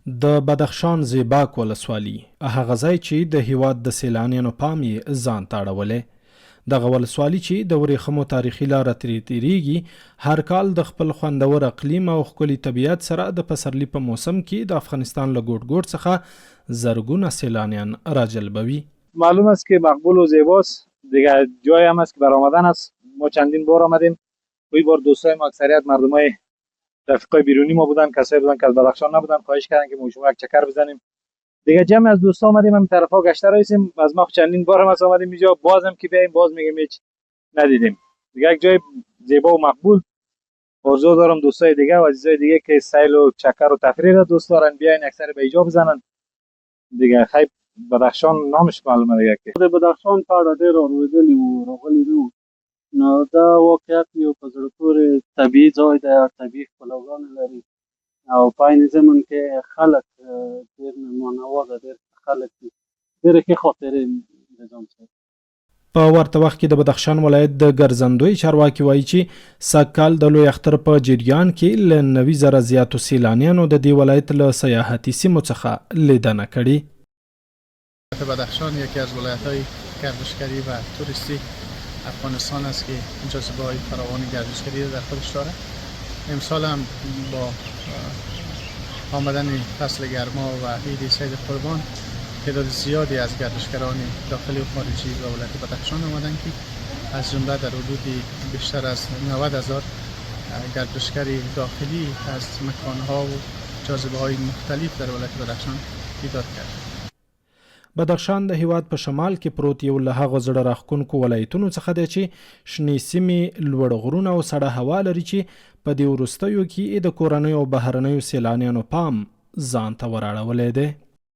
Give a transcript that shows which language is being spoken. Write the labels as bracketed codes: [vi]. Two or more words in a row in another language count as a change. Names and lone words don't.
[ps] د بدخشان زیباک ولسوالي هغه ځای چې د هیواد د سیلانیانو پام یې ځان ته اړولی دغه ولسوالي چې د ورېښمو تاریخي لاره ترې تېرېږي هر کال د خپل خوندور اقلیم او ښکلي طبیعت سره د پسرلي په موسم کې د افغانستان له ګوټ ګوټ څخه زرګونه سیلانیان راجلبوي. [fa] معلوم است که مقبول و زیباست، دیگه جای هم است که بر آمدن است. ما چندین بار آمدیم، این بار دوستای ما اکثریت مردمای رفیقای بیرونی ما بودن، کسایی بودن که از بدخشان نبودن، خواهش کردن که ما شما یک چکر بزنیم. دیگه جمع از دوستا آمدیم همین طرفا گشته رایسیم. از ما چندین بار هم از آمدیم اینجا، بازم که بیایم باز میگیم هیچ ندیدیم. دیگه یک جای زیبا و مقبول. آرزو دارم دوستای دیگه و عزیزای دیگه که سیل و چکر و تفریح را دوست دارن بیاین اکثر به اینجا بزنن. دیگه خیلی بدخشان نامش معلومه دیگه که [ps] د بدخشان په اړه ډېر اورېدلي وو، راغلي نه وو. نو دا واقعیت یو په زړه پورې طبیعي ځای دی او طبیعي ښکلاګانې لري او په عین زمن کې خلک ډېر مېلمه‌نوازه ډېر خلک دي، ډېرې ښې خاطرې د ځان سره. په ورته وخت کې د بدخشان ولایت د ګرځندوی چارواکي وایي چې سږکال د لوی اختر په جریان کې له 90,000 زیاتو سیلانیانو د دې ولایت له سیاحتي سیمو څخه لیدنه کړې. [fa] بدخشان یکی از ولایت‌های گردشگری و توریستی افغانستان است که جاذبه‌های فراوان گردشگری در خودش دارد. امسال هم با آمدن فصل گرما و عید سید قربان تعداد زیادی از گردشگران داخلی و خارجی به ولایت بدخشان آمدند که از جمله در حدود بیشتر از 90,000 گردشگر داخلی از مکان‌ها و جاذبه‌های مختلف در ولایت بدخشان دیدار کرد. [ps] بدخشان د هیواد په شمال کې پروت یو له هغو زړه راښکونکو ولایتونو څخه دی چې شنې سیمې، لوړ غرونه او سړه هوا لري چې په دې وروستیو کې د کورنیو او بهرنیو سیلانیانو پام ځان ته ور اړولی دی.